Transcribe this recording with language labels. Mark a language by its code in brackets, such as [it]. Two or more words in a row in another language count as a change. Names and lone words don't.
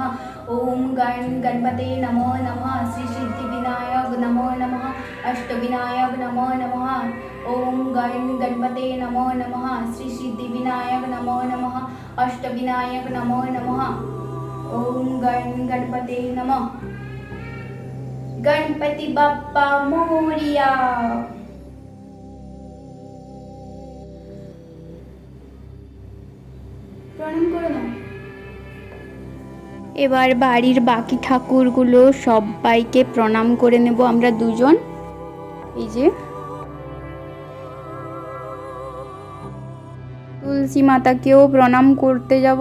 [sa] ओम गण गणपते नमो नमः, श्री सिद्धि विनायक नमो नमः, अष्टविनायक नमो नमः। ओम गणपते नमो नमः। श्री सिद्धिविनायक नमो नमः। अष्टविनायक नमो नमः। ओम गणपते नमः। [mr] गणपति बाप्पा मोरिया। [bn] প্রণাম করে নাও। এবার বাড়ির বাকি ঠাকুরগুলো সবাইকে প্রণাম করে নেব আমরা দুজন। এই যে তুলসী মাতাকেও প্রণাম করতে যাব।